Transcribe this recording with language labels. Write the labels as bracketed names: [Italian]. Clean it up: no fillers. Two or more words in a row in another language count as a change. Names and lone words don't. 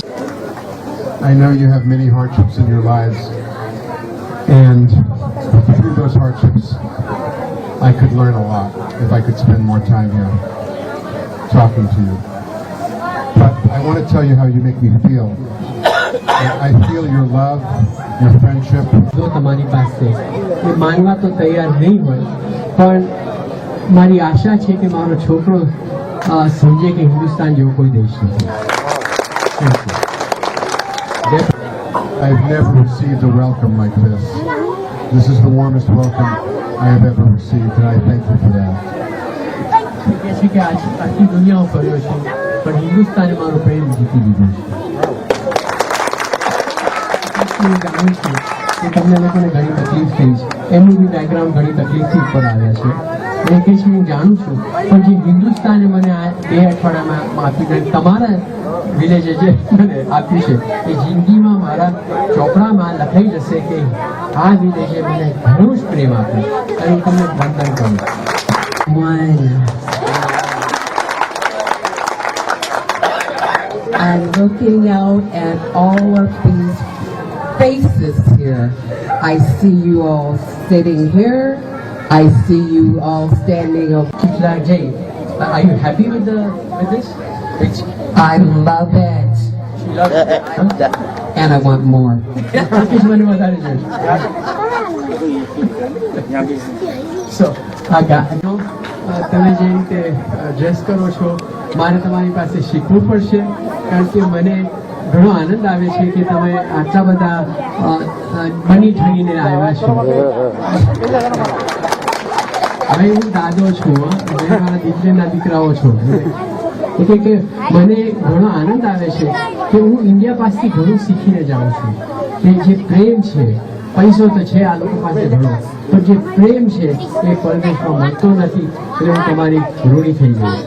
[English] I know you have many hardships in your lives, and through those hardships, I could learn a lot if I could spend more time here talking to you. But I want to tell you how you make me feel. I feel your love, your friendship. [Gujarati] જો તમારી પાસે એ માનવા તો તૈયાર નહીં હોય, પણ મારી આશા છે કે મારો છોકરો સમજે કે હિન્દુસ્તાન જેવો કોઈ દેશ નથી. [English] Thank you. I've never received a welcome like this. This is the warmest welcome I have ever received, and I thank you for that. [Gujarati] કહે છે કે આખી દુનિયા ફર્યો છે, પણ હિન્દુસ્તાને મારો પ્રેમ જીતી લીધો છે. હું જાણું છું કે તમને લોકોને ઘણી તકલીફ થઈ છે, એમનું બી બેકગ્રાઉન્ડ ઘણી તકલીફથી ઉપર આવ્યા છે. અને કે છે હું જાણું છું, પણ જે હિન્દુસ્તાને મને આ 2 અઠવાડિયામાં આપ્યું, તમારા વિલેજે જે મને આપ્યું છે એ જિંદગીમાં મારા ચોપડામાં લખાઈ જશે કે આ વિલેજે મને ઘણું જ પ્રેમ આપ્યો, અને હું તમને વંદન કરું. [English] And looking out at all of these faces here, I see you all sitting here. I see you all standing up. Jay, are you happy with this? I love it. She loves it. And I want more. Which one was that? So, [Gujarati] તમે જેમ કે ડ્રેસ કરો છો, મારે તમારી પાસે શીખવું પડશે, કારણ કે મને ઘણો આનંદ આવે છે કે તમે આટલા બધા બની ઠણીને આવ્યા છો. હવે હું દાદો છું, તમે મારા દીકરીના દીકરાઓ છો, એટલે કે મને ઘણો આનંદ આવે છે કે હું ઇન્ડિયા પાસેથી ઘણું શીખીને જાઉં છું કે જે પ્રેમ છે, પૈસો તો છે આ લોકો પાસે ઘણો, પણ જે પ્રેમ છે એ પરદેશમાં મળતો નથી, એટલે હું તમારી ઋણી થઈ ગઈ છું.